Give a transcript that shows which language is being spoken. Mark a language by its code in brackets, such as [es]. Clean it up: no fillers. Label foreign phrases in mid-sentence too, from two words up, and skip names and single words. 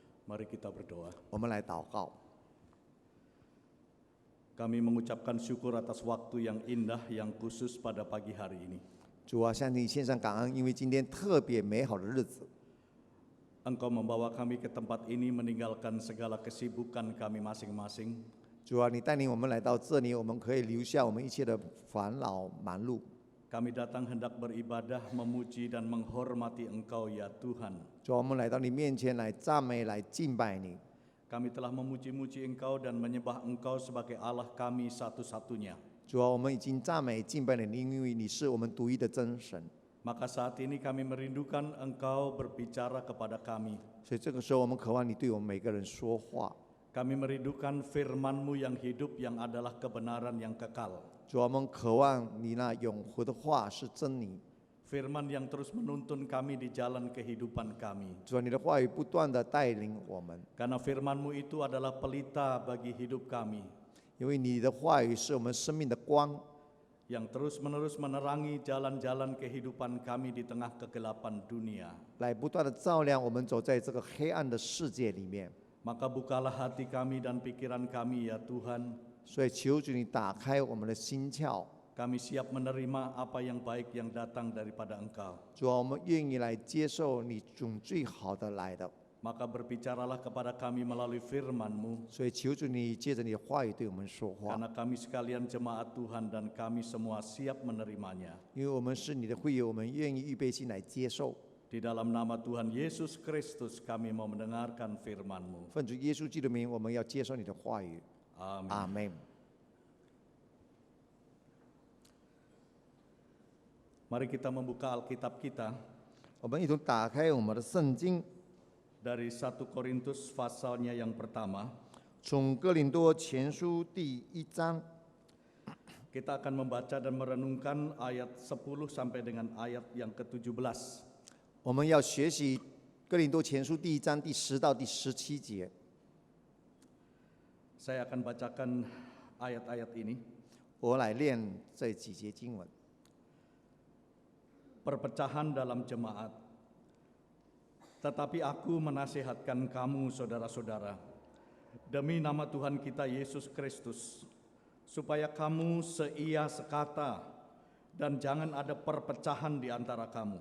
[id] Mari kita berdoa. [zh] 我们来祷告。 [id] Kami mengucapkan syukur atas waktu yang indah yang khusus pada pagi hari ini. [zh] 主啊，向你献上感恩，因为今天特别美好的日子， [id] Engkau membawa kami ke tempat ini meninggalkan segala kesibukan kami masing-masing. [zh] 主啊，你带领我们来到这里，我们可以留下我们一切的烦恼忙碌。 [id] Kami datang hendak beribadah, memuji dan menghormati Engkau ya Tuhan. [zh] 主啊，我们来到你面前来赞美、来敬拜你。 [id] Kami telah memuji-muji Engkau dan menyembah Engkau sebagai Allah kami satu-satunya. [zh] 主啊，我们已经赞美、敬拜你，因为你是我们独一的真神。 [id] Maka saat ini kami merindukan Engkau berbicara kepada kami. [zh] 所以这个时候，我们渴望你对我们每个人说话。 [id] Kami merindukan firman-Mu yang hidup yang adalah kebenaran yang kekal. [zh] 主啊，我们渴望你那永活的话是真理。 [id] Firman yang terus menuntun kami di jalan kehidupan kami. [zh] 主啊，你的话语不断的带领我们， [id] Karena firman-Mu itu adalah pelita bagi hidup kami, [zh] 因为你的话语是我们生命的光， [id] yang terus-menerus menerangi jalan-jalan kehidupan kami di tengah kegelapan dunia. [zh] 来不断的照亮我们走在这个黑暗的世界里面。 [id] Maka bukalah hati kami dan pikiran kami ya Tuhan. [zh] 所以求主你打开我们的心窍， [id] Kami siap menerima apa yang baik yang datang daripada Engkau. [zh] 主啊，我们愿意来接受你种最好的来的。 [id] Maka berbicaralah kepada kami melalui firman-Mu. [zh] 所以求主你借着你的话语对我们说话， [id] Karena kami sekalian jemaat Tuhan dan kami semua siap menerimanya. [zh] 因为我们是你的会友，我们愿意预备心来接受。 [id] Di dalam nama Tuhan Yesus Kristus kami mau mendengarkan firman-Mu. [zh] 奉主耶稣基督的名，我们要接受你的话语。 [id] Amin. [zh] 阿门。 [id] Mari kita membuka Alkitab kita [zh] 我们一同打开我们的圣经， [id] dari 1 Korintus pasalnya yang pertama. [zh] 从哥林多前书第1章， [id] Kita akan membaca dan merenungkan ayat 10 sampai dengan ayat yang ke-17. [zh] 我们要学习哥林多前书第1章第10到第17节。 [id] Saya akan bacakan ayat-ayat ini. [zh] 我来念这几节经文。 [id] Perpecahan dalam jemaat. Tetapi aku menasihatkan kamu saudara-saudara, demi nama Tuhan kita Yesus Kristus, supaya kamu seia sekata dan jangan ada perpecahan di antara kamu.